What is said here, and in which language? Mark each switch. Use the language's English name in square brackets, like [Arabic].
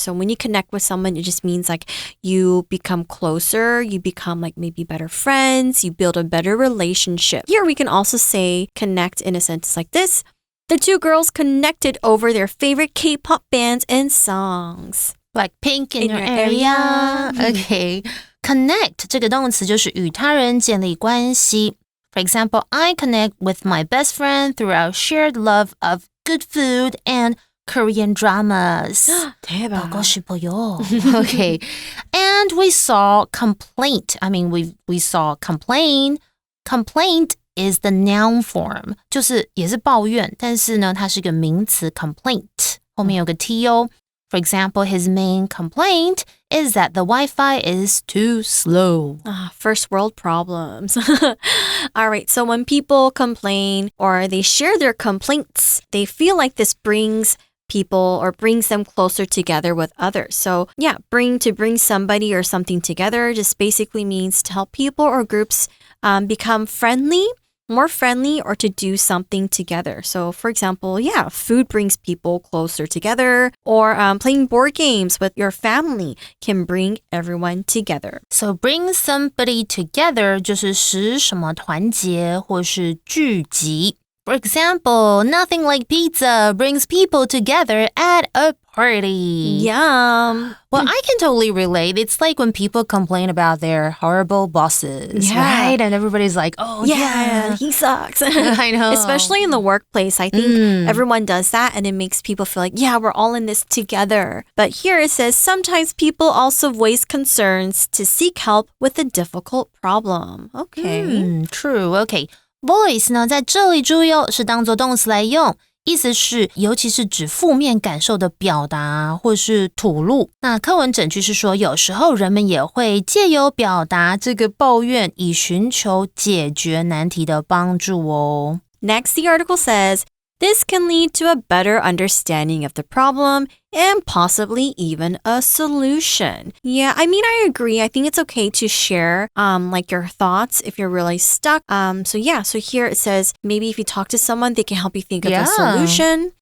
[English] So when you connect with someone, it just means like you become closer, you become like maybe better friends, you build a better relationship. Here we can also say connect in a sentence like this. The two girls connected over their favorite K-pop bands and songs. Like pink in your area. Okay. [Chinese] Connect 这个动词就是与他人建立关系。 [English] For example, I connect with my best friend through our shared love of good food and Korean dramas. [Korean] 대박. 보고 싶어요. [English] Okay. And we saw complaint. I mean, we saw complain. Complaint is the noun form. [Chinese] 就是也是抱怨，但是呢，它是个名词 complaint. 后面有个 T 哦。 [English] For example, his main complaint is that the Wi-Fi is too slow. First world problems. All right, so when people complain or they share their complaints, they feel like this brings people or brings them closer together with others. So yeah, to bring somebody or something together just basically means to help people or groups become more friendly or to do something together. So for example, yeah, food brings people closer together, or playing board games with your family can bring everyone together. So bring somebody together [Chinese] 就是使什么团结或是聚集。 [English] For example, nothing like pizza brings people together at a party. Yum. Well, I can totally relate. It's like when people complain about their horrible bosses, right? And everybody's like, oh, yeah. He sucks. I know. Especially in the workplace. I think everyone does that and it makes people feel like, yeah, we're all in this together. But here it says, sometimes people also voice concerns to seek help with a difficult problem. Okay. True. Okay. [Chinese] Voice 呢，在这里注意哦，是当作动词来用，意思是尤其是指负面感受的表达或是吐露。那课文整句是说，有时候人们也会借由表达这个抱怨，以寻求解决难题的帮助哦。 [English] Next, the article says, this can lead to a better understanding of the problem and possibly even a solution. Yeah, I mean, I agree. I think it's okay to share like your thoughts if you're really stuck. So here it says maybe if you talk to someone, they can help you think of a solution.